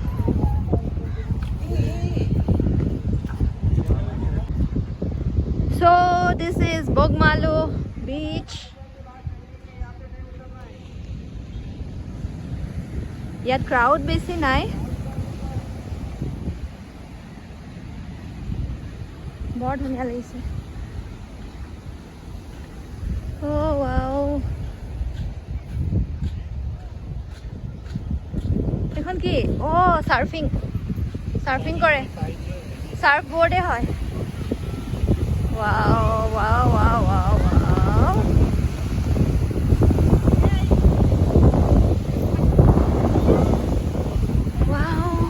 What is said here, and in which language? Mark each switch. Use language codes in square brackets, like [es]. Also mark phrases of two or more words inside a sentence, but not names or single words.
[en] So this is Bogmalo beach. [as] ইয়াত ক্রাউড বেশি নাই বৰ ধুনীয়া লাগিছে [en] Oh wow. [as] এখন কি ও সার্ফিং করে [en] surf board [as] হয় [en] wow wow wow wow wow wow